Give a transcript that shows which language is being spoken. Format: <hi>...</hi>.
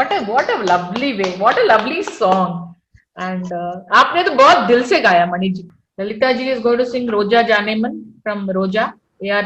<en>What a lovely way, what a lovely song.</en> <hi>And आपने तो बहुत दिल से गाया Mani ji.</hi> <en>Lalita ji is going to sing Roja Janeman from Roja, A.R.</en>